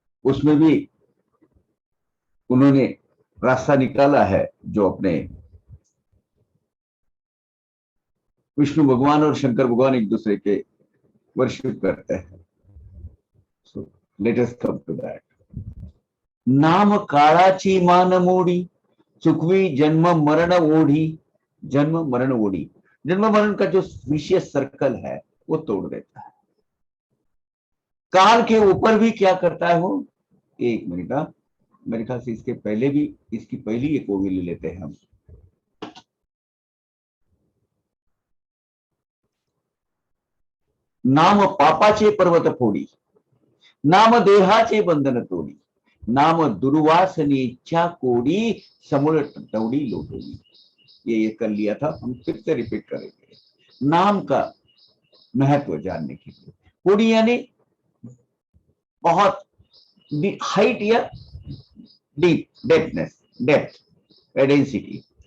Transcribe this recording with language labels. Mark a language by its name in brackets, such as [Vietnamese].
[Hindi] उसमें भी उन्होंने रास्ता निकाला है, जो अपने विष्णु भगवान और शंकर भगवान एक दूसरे के वर्शिप करते हैं. [English] So let us come to that. [Marathi] नाम काळाची मान मोडी, चुकवी जन्म मरण ओढ़ी. जन्म मरण ओढ़ी, [Hindi] जन्म मरण का जो विशेष सर्कल है वो तोड़ देता है. काल के ऊपर भी क्या करता है वो? एक मिनट, मेरे ख्याल से इसके पहले भी, इसकी पहली एक ओवी ले लेते हैं हम. [Marathi] नाम पापाचे पर्वत फोडी, नाम देहाचे बंधन तोडी, नाम दुर्वासनेच्या कोडी, समूळ टवडी लोटोडी. [Hindi] ये कर लिया था, हम फिर से रिपीट करेंगे. नाम का महत्व जानने के लिए. कोडी यानी बहुत हाइट या डीप, डेप्थ, डेंसिटी.